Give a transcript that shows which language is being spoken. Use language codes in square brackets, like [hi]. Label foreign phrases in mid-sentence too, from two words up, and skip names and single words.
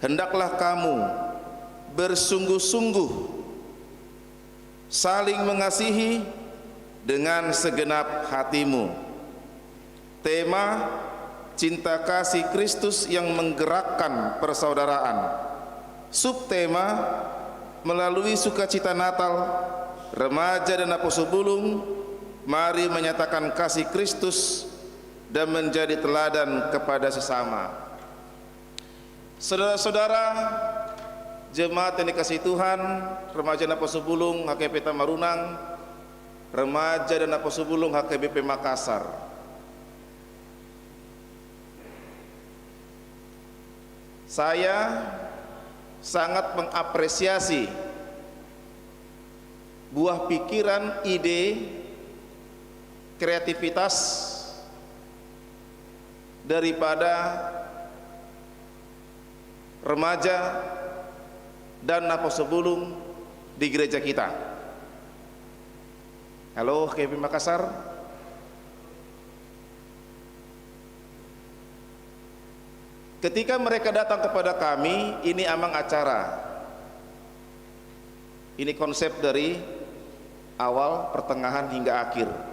[id] hendaklah kamu bersungguh-sungguh saling mengasihi dengan segenap hatimu. Tema cinta kasih Kristus yang menggerakkan persaudaraan. Subtema melalui sukacita Natal, remaja dan apostol bulung, mari menyatakan kasih Kristus dan menjadi teladan kepada sesama. Saudara-saudara, jemaat yang dikasihi Tuhan, remaja dan apostol bulung HKBP Tamarunang, remaja dan apostol bulung HKBP Makassar. Saya sangat mengapresiasi buah pikiran, ide, kreativitas daripada remaja dan apostol bulung di gereja kita. Halo KP Makassar. Ketika mereka datang kepada kami, ini amang acara. Ini konsep dari awal, pertengahan hingga akhir.